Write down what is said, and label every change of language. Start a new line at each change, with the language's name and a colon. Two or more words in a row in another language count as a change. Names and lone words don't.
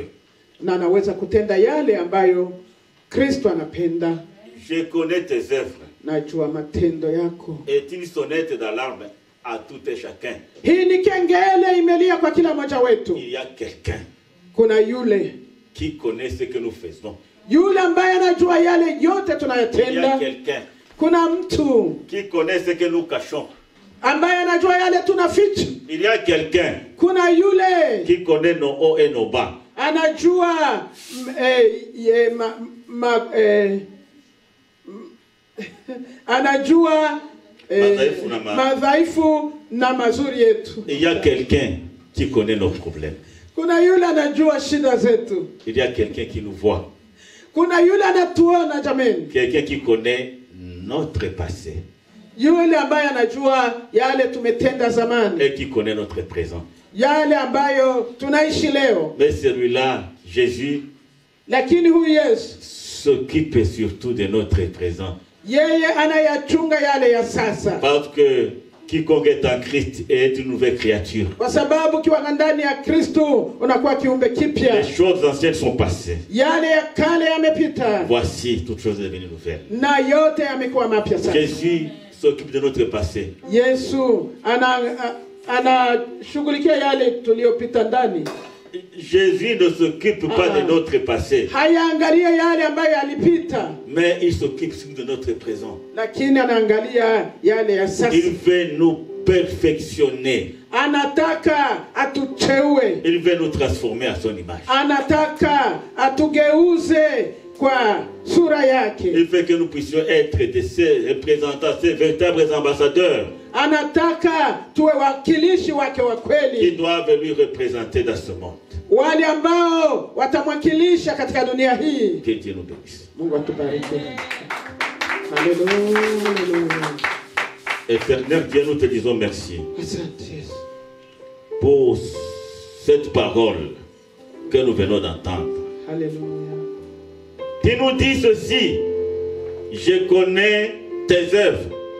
Swahili: Na anaweza kutenda yale ambayo Kristo anapenda.
French: Je connais tes œuvres.
Swahili: Najua matendo yako.
French: Est une sonnette d'alarme à tout et chacun.
Swahili: Hii ni kengele imelia kwa kila mmoja wetu.
French: Il y a quelqu'un
Swahili: Kuna yule
French: qui connaît ce que nous faisons.
Swahili: Yule ambaye anajua yale yote
French: Il y a
Swahili: tunayotenda.
French: quelqu'un
Swahili: Kuna mtu
French: qui connaît ce que nous cachons.
Swahili: ambaye anajua yale tunaficha.
French: Il y a quelqu'un
Swahili: Kuna yule
French: qui connaît nos hauts et nos bas.
Swahili: anajua anajua madhaifu na mazuri yetu.
French: Il y a quelqu'un qui connaît nos problèmes.
Swahili: Kuna yule anajua shida zetu.
French: Il y a quelqu'un qui nous voit.
Swahili: Kuna yule anatuona jameni.
French: Quelqu'un qui connaît notre passé.
Swahili: Yule ambaye anajua yale tumetenda zamani.
French: Et qui connaît notre présent.
Swahili: Yale ambayo tunaishi leo.
French: Mais celui-là, Jésus,
Swahili: lakini huyu Yesu
French: s'occupe surtout de notre présent.
Swahili: Yeye anayachunga yale ya sasa.
French: Parce que quiconque est en Christ est une nouvelle créature.
Swahili: Kwa sababu kiwa ndani ya Kristo unakuwa kiumbe kipya.
French: Les choses anciennes sont passées.
Swahili: Yale ya kale yamepita.
French: Voici toutes choses devenues nouvelles.
Swahili: Na yote yamekuwa mapya sasa.
French: Jésus s'occupe de notre passé.
Swahili: Yesu anashughulikia yale tuliyopita ndani.
French: Jésus ne s'occupe pas de notre passé.
Swahili: Hayaangalia yale ambayo yalipita.
French: Mais il s'occupe de notre présent.
Swahili: Lakini anaangalia yale ya sasa.
French: Il veut nous perfectionner.
Swahili: Anataka atucheue.
French: Il veut nous transformer à son image.
Swahili: Anataka atugeuze kwa sura yake.
French: Il veut que nous puissions être de ses représentants, ses véritables ambassadeurs.
Swahili: Anataka tuwe wakilishi wake wa kweli.
French: Qui doivent lui représenter dans ce monde.
Swahili: Wale ambao watamwakilisha katika dunia hii.
French: Que Dieu nous bénisse.
Swahili: Mungu atubariki.
French: Alléluia. Éternel Dieu, nous te disons merci.
Swahili: Asante
French: pour cette parole que nous venons d'entendre. Alléluia. Qui nous dit ceci: je connais tes œuvres.